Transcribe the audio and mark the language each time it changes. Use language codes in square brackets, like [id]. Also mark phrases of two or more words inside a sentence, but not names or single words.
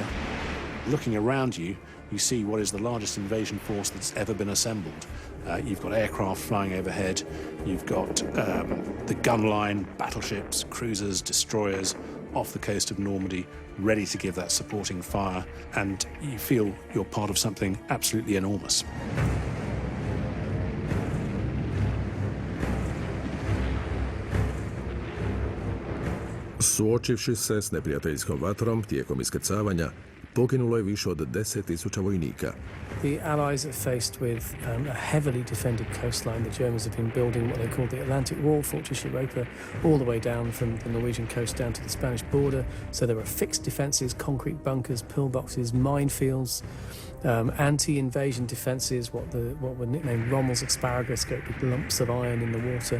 [en] Looking around you, you see what is the largest invasion force that's ever been assembled. You've got aircraft flying overhead, you've got the gun line, battleships, cruisers, destroyers off the coast of Normandy, ready to give that supporting fire, and you feel you're part of something absolutely enormous. [hr] Suočivši se s neprijateljskom vatrom tijekom iskrcavanja, poginulo je više od 10.000 vojnika. [en] The Allies are faced with a heavily defended coastline. The Germans have been building what they call the Atlantic Wall, Fortress Europa, all the way down from the Norwegian coast down to the Spanish border. So there are fixed defences, concrete bunkers, pillboxes, minefields, anti-invasion defences, what were nicknamed Rommel's asparagus, great big lumps of iron in the water.